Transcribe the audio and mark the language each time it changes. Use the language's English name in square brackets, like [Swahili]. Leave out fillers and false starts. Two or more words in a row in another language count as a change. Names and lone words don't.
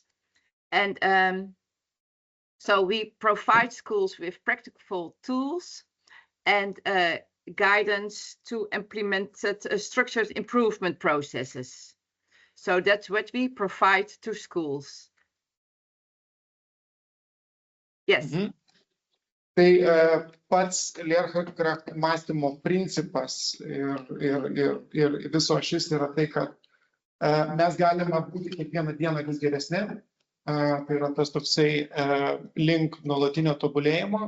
[English] And so we provide schools with practical tools and guidance to implement structured improvement processes. So that's what we provide to schools. Yes. [Lithuanian] Tai pats Leerkracht mąstymo principas ir viso šis yra tai, kad mes galime būti kiekvieną dieną vis geresni. Tai yra tas toksai link nuolatinio tobulėjimo.